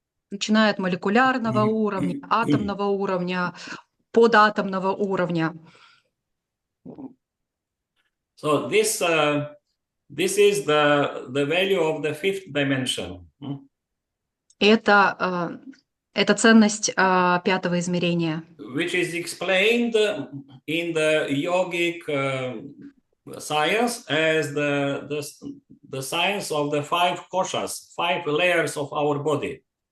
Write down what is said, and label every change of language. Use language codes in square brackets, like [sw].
[ru] Начиная от молекулярного уровня, атомного уровня, податомного уровня. [en] So this This is the value of the fifth dimension. [ru] Это ценность пятого измерения, [en] Which is explained in the yogic science as the science of the five koshas, 5 layers of our body.